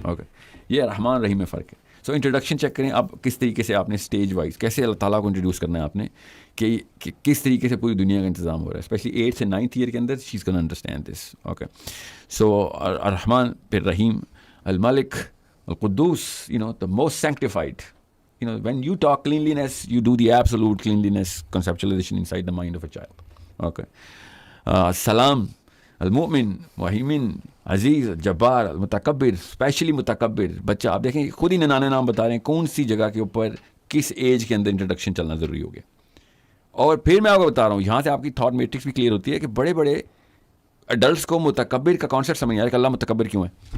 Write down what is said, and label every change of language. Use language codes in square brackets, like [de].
[ur] Okay یہ رحمان رحیم میں فرق ہے. سو انٹروڈکشن چیک کریں آپ کس طریقے سے آپ نے اسٹیج وائز کیسے اللہ تعالیٰ کو انٹروڈیوس کرنا ہے آپ نے کہ کس طریقے سے پوری دنیا کا انتظام ہو رہا ہے، اسپیشلی 8th سے 9th ایئر کے اندر [en] She is gonna understand this. [ur] اوکے سو الرحمن پھر رحیم، الملک القدوس، [en] The most sanctified when you talk cleanliness, you do the absolute cleanliness conceptualization inside the mind of a child. Okay. [ur] Salam, al-mu'min, wahimin, عزیز جبار متکبر, اسپیشلی متکبر بچہ. آپ دیکھیں خود ہی ننانے نام بتا رہے ہیں کون سی جگہ کے اوپر کس ایج کے اندر انٹروڈکشن چلنا ضروری ہو گیا. اور پھر میں آپ کو بتا رہا ہوں, یہاں سے آپ کی تھاٹ میٹرکس بھی کلیئر ہوتی ہے کہ بڑے بڑے ایڈلٹس کو متکبر کا کانسیپٹ سمجھ نہیں آ رہا کہ اللہ متکبر کیوں ہے.